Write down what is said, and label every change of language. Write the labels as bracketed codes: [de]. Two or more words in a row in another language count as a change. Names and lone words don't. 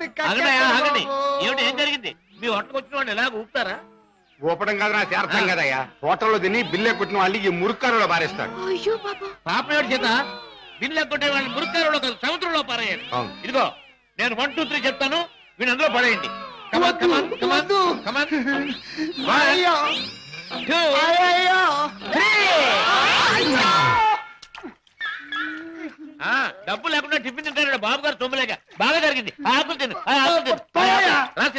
[te] ఆగండి ఆగండి. ఏమిటి ఏం జరిగింది? మీ హోటల్కి వచ్చిన వాళ్ళు ఎలాగ ఊపుతారా? ఊపడం కాదు నా అర్థం కదయ్యా. హోటల్లో తిని బిల్లే కొట్టిన వాళ్ళు ఈ మురుక్కారులో పారేస్తారు. అయ్యో బాబా. పాపయోడి చేత బిల్లు కొట్టే వాళ్ళని మురుక్కారులో కాదు సముద్రంలో పారేయండి. అవును. ఇదిగో నేను 1 2 3 చెప్తాను, వీళ్ళు అందులో పడేయండి. [en] Come on, come on, come on, come on. 1 2 3. [te] డబ్బు లేకుండా టిఫిన్ తింటాడు బాబు గారు. తొమ్మిలేక బాగా జరిగింది. ఆకులు తిను, ఆకులు తిను. రా సీత.